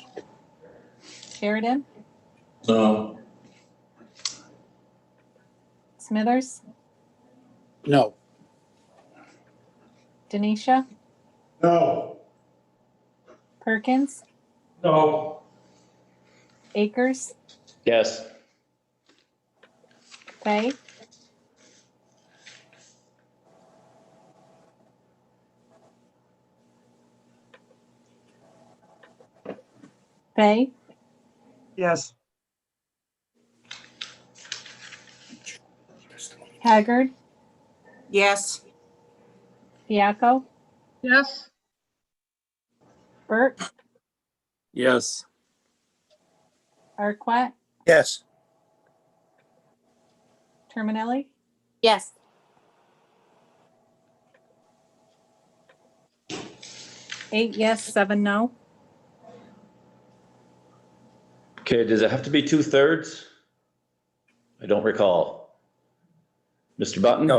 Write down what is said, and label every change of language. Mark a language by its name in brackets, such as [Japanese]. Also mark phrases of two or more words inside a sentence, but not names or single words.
[English] Sheridan? No. Smithers? No. Denisha? No. Perkins? No. Akers? Yes. Fay? Fay? Yes. Haggard? Yes. Diaco? Yes. Burt? Yes. Arquette? Yes. Terminelli? Yes. Eight yes, 7 no. Okay, does it have to be 2/3? I don't recall. Mr. Button? No.